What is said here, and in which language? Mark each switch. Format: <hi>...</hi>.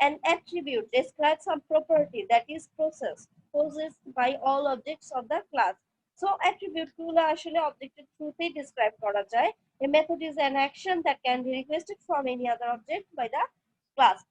<en>An attribute describes some property that is possessed by all objects of the class.</en> <bn>So attribute গুলো আসলে অবজেক্টের থ্রুতেই describe করা যায়।</bn> <en>A method is an action that can be requested from any other object by the class.</en>